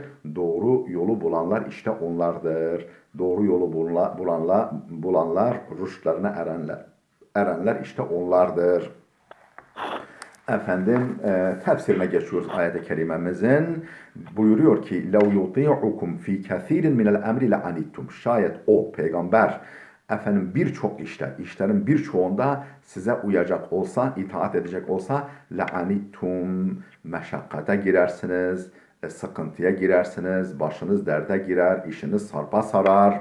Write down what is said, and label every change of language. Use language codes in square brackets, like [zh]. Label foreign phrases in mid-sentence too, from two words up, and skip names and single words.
[tr] Doğru yolu bulanlar işte onlardır. Doğru yolu bulanlar, rüştlerine erenler işte onlardır. Tefsirine geçiyoruz ayet-i kerimemizin. Buyuruyor ki [ar] لَوْ يُطِيعُكُمْ ف۪ي كَثِيرٍ مِنَ الْاَمْرِ لَعَنِتُّمْ [tr] şayet o peygamber birçok işlerin birçoğunda size uyacak olsa, itaat edecek olsa لَعَنِتُّمْ meşakkate girersiniz, sıkıntıya girersiniz, başınız derde girer, işiniz sarpa sarar.